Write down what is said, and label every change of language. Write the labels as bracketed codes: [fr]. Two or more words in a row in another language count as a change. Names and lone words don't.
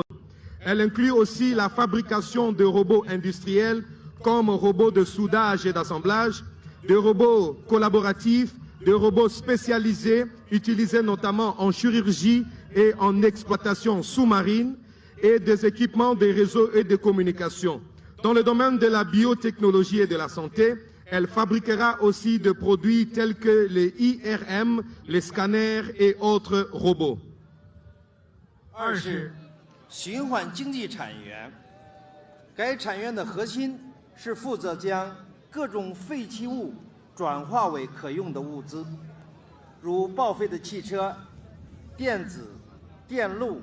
[fr] Elle inclut aussi la fabrication de robots industriels comme robots de soudage et d'assemblage, de robots collaboratifs, de robots spécialisés utilisés notamment en chirurgie et en exploitation sous-marine, et des équipements des réseaux et de communication. Dans le domaine de la biotechnologie et de la santé, elle fabriquera aussi des produits tels que les IRM, les scanners et autres robots. [zh] 二是循环经济产业，该产业的核心是负责将各种废弃物转化为可用的物资，如报废的汽车、电子、电路。